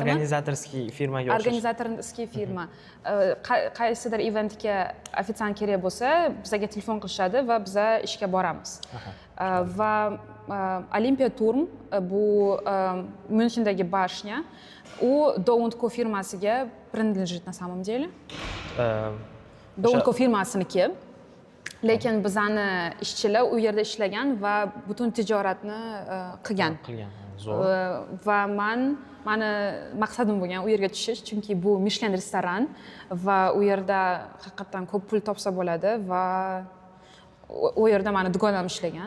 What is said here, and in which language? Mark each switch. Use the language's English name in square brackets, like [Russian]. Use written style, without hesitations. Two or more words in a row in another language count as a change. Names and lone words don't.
[Uzbek] Organizatorskiy firmaga o'xshash. Organizatorskiy firma. Qaysidir eventga ofitsiant kerak bo'lsa, bizga telefon qilishadi va biz ishga boramiz. Va Olimpiya Turm, bu Münchendagi bashня, u Dow&Co firmasiga [Russian] принадлежит на самом деле. [Uzbek] Downco firmasiniki. Lekin bizani ishchilar u yerda ishlagan va butun tijoratni qilgan. Zo'r. Va mani maqsadim bo'lgan u yerga tushish, chunki bu Michelin restoran va u yerda haqiqatan ko'p pul topsa bo'ladi va u yerda mani dugonam ishlagan.